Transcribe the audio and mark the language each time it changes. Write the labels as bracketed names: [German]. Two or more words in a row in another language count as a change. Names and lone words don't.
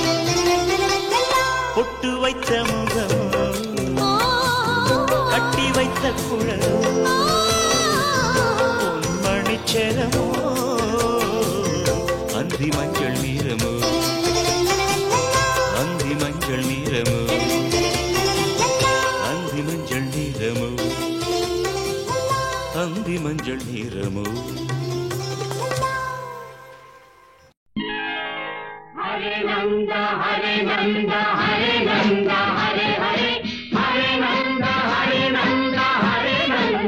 [Tamil] பொட்டு வைத்த முகமோ கட்டி வைத்த குழலோ, பொன்மணி செரமோ அந்தி மஞ்சள் நீரமோ, அந்தி மஞ்சள் நீரமோ, அந்தி மஞ்சள் நீரமோ, அந்தி மஞ்சள் நீரமோ. [Sanskrit] हरे नंद हरे नंद हरे नंद हरे हरे हरे नंद हरे नंद हरे नंद